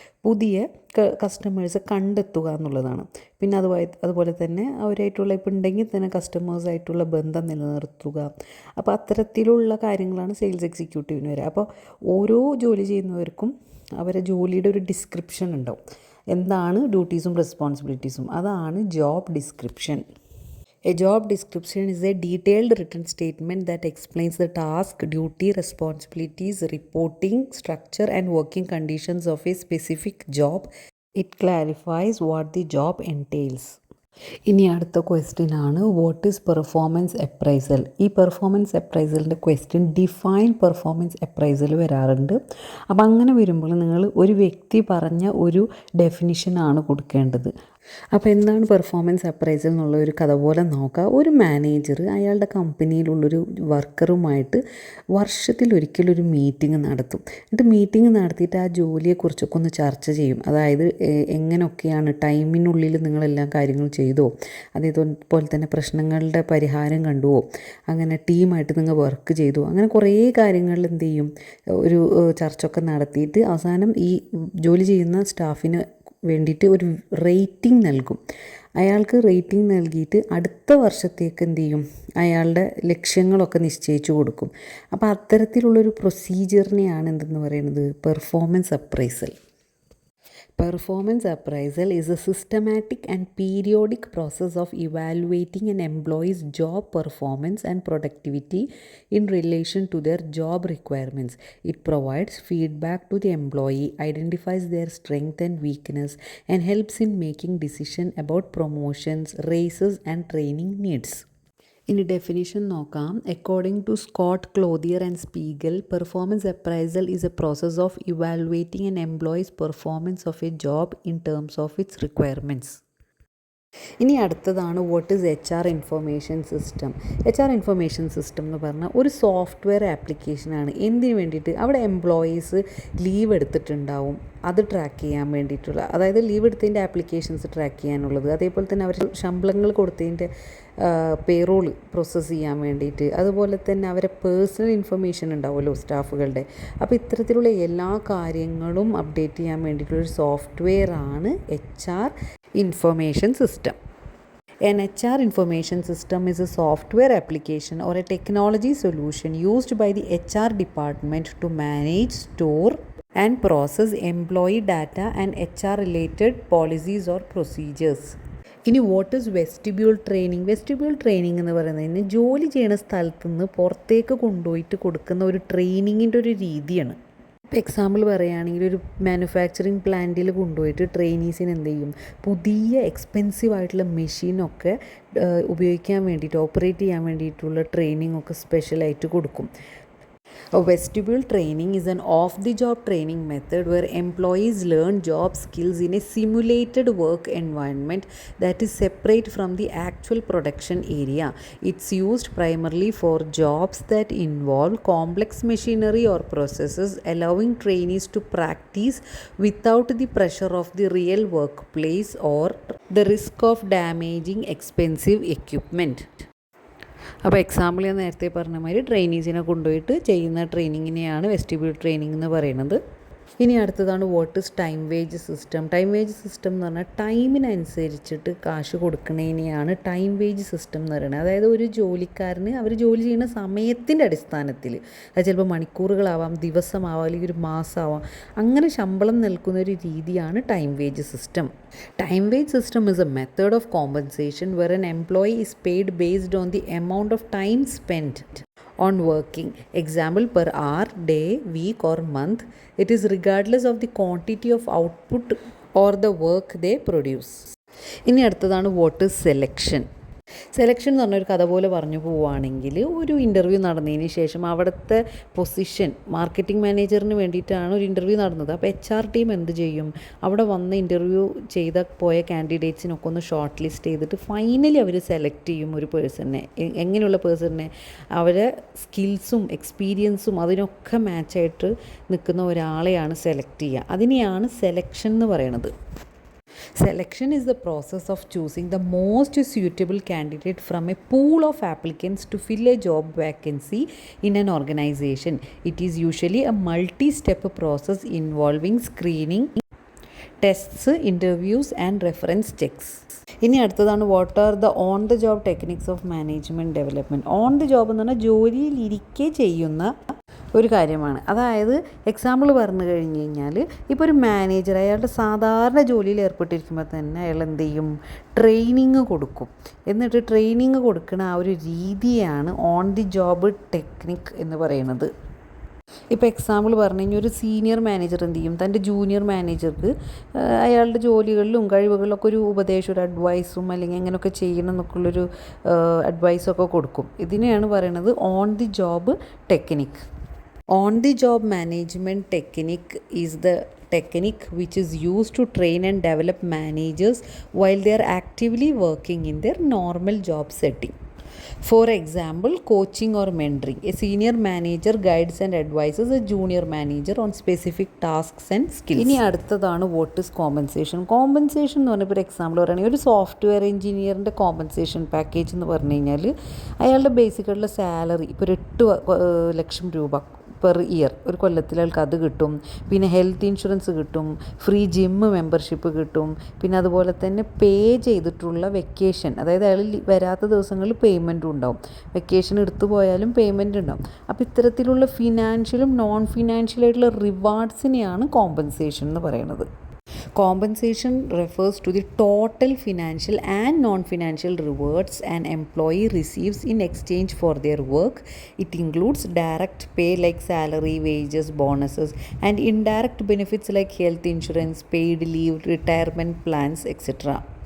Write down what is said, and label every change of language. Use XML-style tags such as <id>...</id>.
<ml>പുതിയ കസ്റ്റമേഴ്സ് കണ്ടെത്തുക എന്നുള്ളതാണ്. പിന്നെ അതുപോലെ തന്നെ അവരായിട്ടുള്ള ഇപ്പോൾ ഉണ്ടെങ്കിൽ തന്നെ കസ്റ്റമേഴ്സായിട്ടുള്ള ബന്ധം നിലനിർത്തുക. അപ്പോൾ അത്തരത്തിലുള്ള കാര്യങ്ങളാണ് സെയിൽസ് എക്സിക്യൂട്ടീവിന് വരിക. അപ്പോൾ ഓരോ ജോലി ചെയ്യുന്നവർക്കും അവരെ ജോലിയുടെ ഒരു ഡിസ്ക്രിപ്ഷൻ ഉണ്ടാവും. എന്താണ് ഡ്യൂട്ടീസും റെസ്പോൺസിബിലിറ്റീസും, അതാണ് job description.</ml> <en>A job description is a detailed written statement that explains the task, duty, responsibilities, reporting, structure, and working conditions of a specific job. It clarifies what the job entails.</en> <ml>ഇനി അടുത്ത question ആണ്,</ml> <en>What is performance appraisal?</en> <ml>ഈ performance അപ്രൈസലിൻ്റെ question define performance appraisal വരാറുണ്ട്. അപ്പോൾ അങ്ങനെ വരുമ്പോൾ നിങ്ങൾ ഒരു വ്യക്തി പറഞ്ഞ ഒരു ഡെഫിനിഷനാണ് കൊടുക്കേണ്ടത്. അപ്പോൾ എന്താണ് പെർഫോമൻസ് അപ്രൈസൽ എന്നുള്ള ഒരു കഥ പോലെ നോക്കുക. ഒരു മാനേജർ അയാളുടെ കമ്പനിയിലുള്ളൊരു വർക്കറുമായിട്ട് വർഷത്തിലൊരിക്കലൊരു മീറ്റിംഗ് നടത്തും. എന്നിട്ട് മീറ്റിംഗ് നടത്തിയിട്ട് ആ ജോലിയെക്കുറിച്ചൊക്കെ ഒന്ന് ചർച്ച ചെയ്യും. അതായത് എങ്ങനെയൊക്കെയാണ് ടൈമിനുള്ളിൽ നിങ്ങളെല്ലാം കാര്യങ്ങൾ ചെയ്തോ, അതേപോലെ തന്നെ പ്രശ്നങ്ങളുടെ പരിഹാരം കണ്ടുവോ, അങ്ങനെ ടീമായിട്ട് നിങ്ങൾ വർക്ക് ചെയ്തോ, അങ്ങനെ കുറേ കാര്യങ്ങളിൽ എന്ത് ചെയ്യും, ഒരു ചർച്ചയൊക്കെ നടത്തിയിട്ട് അവസാനം ഈ ജോലി ചെയ്യുന്ന സ്റ്റാഫിന് വേണ്ടിയിട്ട് ഒരു റേറ്റിംഗ് നൽകും. അയാൾക്ക് റേറ്റിംഗ് നൽകിയിട്ട് അടുത്ത വർഷത്തേക്ക് എന്ത് ചെയ്യും, അയാളുടെ ലക്ഷ്യങ്ങളൊക്കെ നിശ്ചയിച്ചു കൊടുക്കും. അപ്പോൾ അത്തരത്തിലുള്ളൊരു പ്രൊസീജിയറിനെയാണ് എന്തെന്ന് പറയുന്നത്, performance appraisal.</ml> <en>Performance appraisal is a systematic and periodic process of evaluating an employee's job performance and productivity in relation to their job requirements. It provides feedback to the employee, identifies their strength and weakness, and helps in making decisions about promotions, raises, and training needs.</en> <ml>ഇനി definition നോക്കാം.</ml> <en>According to Scott, Clothier and Spiegel, performance appraisal is a process of evaluating an employee's performance of a job in terms of its requirements.</en> <ml>ഇനി അടുത്തതാണ്,</ml> <en>What is HR information system?</en> <ml>HR information system എന്ന് പറഞ്ഞാൽ ഒരു software ആപ്ലിക്കേഷനാണ്. എന്തിനു വേണ്ടിയിട്ട്? അവിടെ employees leave എടുത്തിട്ടുണ്ടാവും, അത് ട്രാക്ക് ചെയ്യാൻ വേണ്ടിയിട്ടുള്ള, അതായത് ലീവ് എടുത്തതിൻ്റെ ആപ്ലിക്കേഷൻസ് ട്രാക്ക് ചെയ്യാനുള്ളത്, അതേപോലെ തന്നെ അവർ ശമ്പളങ്ങൾ കൊടുത്തതിൻ്റെ പേറോൾ പ്രോസസ്സ് ചെയ്യാൻ വേണ്ടിയിട്ട്, അതുപോലെ തന്നെ അവരെ പേഴ്സണൽ ഇൻഫർമേഷൻ ഉണ്ടാവുമല്ലോ സ്റ്റാഫുകളുടെ. അപ്പോൾ ഇത്തരത്തിലുള്ള എല്ലാ കാര്യങ്ങളും അപ്ഡേറ്റ് ചെയ്യാൻ വേണ്ടിയിട്ടുള്ളൊരു സോഫ്റ്റ്വെയർ ആണ് HR information system.</ml> <en>An HR information system is a software application or a technology solution used by the HR department to manage, store, and process employee data and HR related policies or procedures. ഇനി what is vestibule training?</en> <ml>Vestibule training എന്ന് പറയുന്നതിന് ജോലി ചെയ്യുന്ന സ്ഥലത്ത് നിന്ന് പുറത്തേക്ക് കൊണ്ടുപോയിട്ട് കൊടുക്കുന്ന ഒരു ട്രെയിനിങ്ങിൻ്റെ ഒരു രീതിയാണ്. എക്സാമ്പിൾ പറയുകയാണെങ്കിൽ, ഒരു മാനുഫാക്ചറിങ് പ്ലാന്റിൽ കൊണ്ടുപോയിട്ട് ട്രെയിനീസിന് എന്ത് ചെയ്യും, പുതിയ എക്സ്പെൻസീവ് ആയിട്ടുള്ള മെഷീനൊക്കെ ഉപയോഗിക്കാൻ വേണ്ടിയിട്ട്, ഓപ്പറേറ്റ് ചെയ്യാൻ വേണ്ടിയിട്ടുള്ള ട്രെയിനിങ് ഒക്കെ സ്പെഷ്യലായിട്ട് കൊടുക്കും.</ml> <en>A vestibule training is an off-the-job training method where employees learn job skills in a simulated work environment that is separate from the actual production area. It's used primarily for jobs that involve complex machinery or processes, allowing trainees to practice without the pressure of the real workplace or the risk of damaging expensive equipment.</en> <ml>അപ്പോൾ example ഞാൻ നേരത്തെ പറഞ്ഞ മാതിരി ട്രെയിനീസിനെ കൊണ്ടുപോയിട്ട് ചെയ്യുന്ന ട്രെയിനിങ്ങിനെയാണ് vestibule training എന്ന് പറയുന്നത്. ഇനി അടുത്തതാണ്,</ml> <en>What is time wage system?</en> <ml>Time wage system എന്ന് പറഞ്ഞാൽ ടൈമിനനുസരിച്ചിട്ട് കാശ് കൊടുക്കുന്നതിനെയാണ് ടൈം വേജ് സിസ്റ്റം എന്ന് പറയുന്നത്. അതായത് ഒരു ജോലിക്കാരന് അവർ ജോലി ചെയ്യുന്ന സമയത്തിൻ്റെ അടിസ്ഥാനത്തിൽ, അത് ചിലപ്പോൾ മണിക്കൂറുകളാവാം, ദിവസമാവാം, അല്ലെങ്കിൽ ഒരു മാസമാവാം, അങ്ങനെ ശമ്പളം നൽകുന്ന ഒരു രീതിയാണ് time wage system.</ml> <en>Time wage system is a method of compensation where an employee is paid based on the amount of time spent on working. Example, per hour, day, week or month. It is regardless of the quantity of output or the work they produce.</en> <ml>ഇനി അടുത്തതാണ്,</ml> <en>What is selection?</en> <ml>Selection എന്ന് പറഞ്ഞൊരു കഥ പോലെ പറഞ്ഞു പോവുകയാണെങ്കിൽ ഒരു interview നടന്നതിന് ശേഷം അവിടുത്തെ പൊസിഷൻ മാർക്കറ്റിംഗ് മാനേജറിന് വേണ്ടിയിട്ടാണ് ഒരു ഇൻ്റർവ്യൂ നടന്നത്. അപ്പോൾ HR ടീം എന്ത് ചെയ്യും, അവിടെ വന്ന് ഇൻ്റർവ്യൂ പോയ കാൻഡിഡേറ്റ്സിനൊക്കെ ഒന്ന് ഷോർട്ട് ലിസ്റ്റ് ചെയ്തിട്ട് ഫൈനലി അവർ സെലക്ട് ചെയ്യും ഒരു പേഴ്സണിനെ. എങ്ങനെയുള്ള പേഴ്സണിനെ? അവരെ സ്കിൽസും എക്സ്പീരിയൻസും അതിനൊക്കെ മാച്ചായിട്ട് നിൽക്കുന്ന ഒരാളെയാണ് സെലക്ട് ചെയ്യുക. അതിനെയാണ് സെലക്ഷൻ എന്ന് പറയുന്നത്.</ml> <en>Selection is the process of choosing the most suitable candidate from a pool of applicants to fill a job vacancy in an organization. It is usually a multi-step process involving screening, tests, interviews and reference checks.</en> <ml>ഇനി അടുത്തതാണ്</ml> <en>What are the on the job techniques of management development.</en> <ml>On the job എന്ന് പറഞ്ഞാൽ ജോലിയിലിരിക്കെ ചെയ്യുന്ന ഒരു കാര്യമാണ്. അതായത് example പറഞ്ഞു കഴിഞ്ഞ് കഴിഞ്ഞാൽ ഇപ്പോൾ ഒരു മാനേജർ അയാളുടെ സാധാരണ ജോലിയിൽ ഏർപ്പെട്ടിരിക്കുമ്പോൾ തന്നെ അയാൾ എന്ത് ചെയ്യും, ട്രെയിനിങ് കൊടുക്കും. എന്നിട്ട് ട്രെയിനിങ് കൊടുക്കുന്ന ആ ഒരു രീതിയാണ് ഓൺ ദി ജോബ് ടെക്നിക് എന്ന് പറയുന്നത്. ഇപ്പോൾ എക്സാമ്പിൾ പറഞ്ഞു കഴിഞ്ഞാൽ ഒരു സീനിയർ മാനേജർ എന്ത് ചെയ്യും, തൻ്റെ ജൂനിയർ മാനേജർക്ക് അയാളുടെ ജോലികളിലും കഴിവുകളിലൊക്കെ ഒരു ഉപദേശം, ഒരു അഡ്വൈസും അല്ലെങ്കിൽ എങ്ങനെയൊക്കെ ചെയ്യണം എന്നൊക്കെയുള്ളൊരു അഡ്വൈസൊക്കെ കൊടുക്കും. ഇതിനെയാണ് പറയുന്നത് on the job technique.</ml> <en>On the job management technique is the technique which is used to train and develop managers while they are actively working in their normal job setting. For example, coaching or mentoring. A senior manager guides and advises a junior manager on specific tasks and skills.</en> <ml>ഇനി അടുത്തതാണ്</ml> <en>What is compensation.</en> <ml>Compensation എന്ന് പറഞ്ഞാൽ ഇപ്പോൾ example പറയുകയാണെങ്കിൽ ഒരു software എഞ്ചിനീയറിൻ്റെ compensation package എന്ന് പറഞ്ഞു കഴിഞ്ഞാൽ അയാളുടെ ബേസിക്കായിട്ടുള്ള സാലറി ഇപ്പോൾ ഒരു 8 ലക്ഷം രൂപ പെർ ഇയർ, ഒരു കൊല്ലത്തിൽ അയാൾക്ക് അത് കിട്ടും. പിന്നെ ഹെൽത്ത് ഇൻഷുറൻസ് കിട്ടും, ഫ്രീ ജിമ്മ് മെമ്പർഷിപ്പ് കിട്ടും. പിന്നെ അതുപോലെ തന്നെ പേ ചെയ്തിട്ടുള്ള വെക്കേഷൻ, അതായത് അയാൾ വരാത്ത ദിവസങ്ങളിൽ പേയ്മെൻറ്റും ഉണ്ടാവും. വെക്കേഷൻ എടുത്തു പോയാലും പേയ്മെൻറ്റ് ഉണ്ടാവും. അപ്പോൾ ഇത്തരത്തിലുള്ള ഫിനാൻഷ്യലും നോൺ ഫിനാൻഷ്യലായിട്ടുള്ള റിവാർഡ്സിനെയാണ് കോമ്പൻസേഷൻ എന്ന് പറയുന്നത്.</ml> <en>Compensation refers to the total financial and non-financial rewards an employee receives in exchange for their work. It includes direct pay like salary, wages, bonuses, and indirect benefits like health insurance, paid leave, retirement plans, etc.</en>